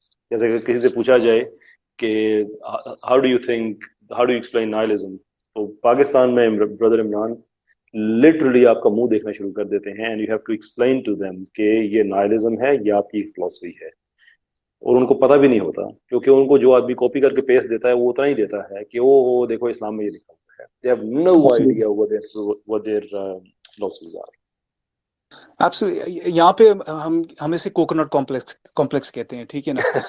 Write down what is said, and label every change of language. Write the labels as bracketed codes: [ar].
[ur] جیسے کہ کسی سے پوچھا جائے کہ [en] how do you explain nihilism, [ur] تو پاکستان میں بردر عمران لٹرلی آپ کا منہ دیکھنا شروع کر دیتے ہیں, [en] and you have to explain to them [ur] کہ یہ نائلزم ہے, یہ آپ کی فلسفی ہے. اور ان کو پتہ بھی نہیں ہوتا, کیونکہ ان کو جو آدمی کاپی کر کے پیسٹ دیتا ہے وہ اتنا ہی دیتا ہے کہ وہ دیکھو اسلام میں یہ لکھا ہوا ہے. [en] they have no idea what their philosophies are. [ur] یہاں پہ ہم اسے کوکونٹ کمپلیکس کہتے ہیں, ٹھیک ہے نا.